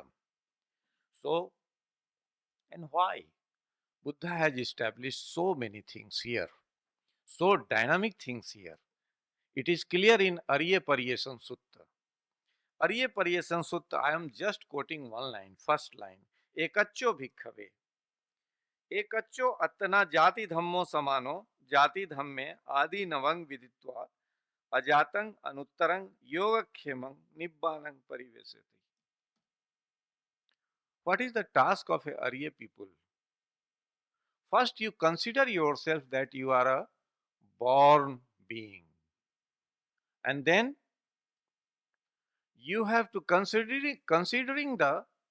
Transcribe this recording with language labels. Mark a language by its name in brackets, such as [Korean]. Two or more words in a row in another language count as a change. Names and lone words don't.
[English] So, and why? Buddha has established so many things here, so dynamic things here. It is clear in Arya Pariyesana Sutta. Arya Pariyesana Sutta, I am just quoting one line, first line. [Pali] Ekaccho bhikkhave. Ekaccho attana jati dhammo samano, jati dhamme adi navang viditva, ajatang anuttarang yogakhemang nibbanang parivesati. [English] What is the task of a Arya people? First, you consider yourself that you are a born being. And then you have to considering the